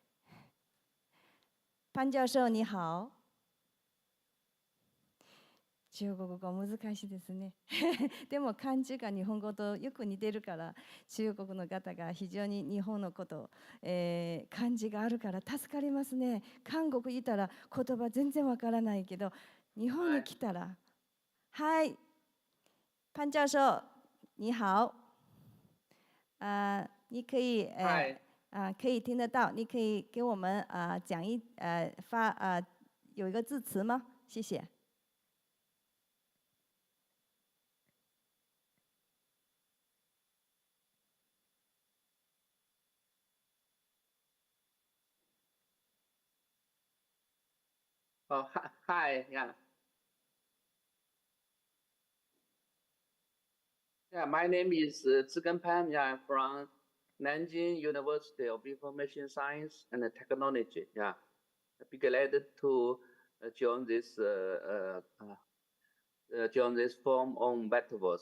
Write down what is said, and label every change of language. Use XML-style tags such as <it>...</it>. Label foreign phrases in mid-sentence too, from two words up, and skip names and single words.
<ja>パン教授你好。中国語難しいですね。でも漢字が日本語とよく似てるから、中国の方が非常に日本のこと、漢字があるから助かりますね。韓国いたら言葉全然わからないけど、日本に来たら、はい、</ja> <zh>潘教授你好。你可以可以听得到，你可以给我们讲有一个字词吗？谢谢。</zh> <en>Oh, hi, yeah. Yeah, my name is Zhigen Pan. Yeah, I'm from Nanjing University of Information Science and Technology. Yeah, I'd be glad to join this forum on metaverse.</en>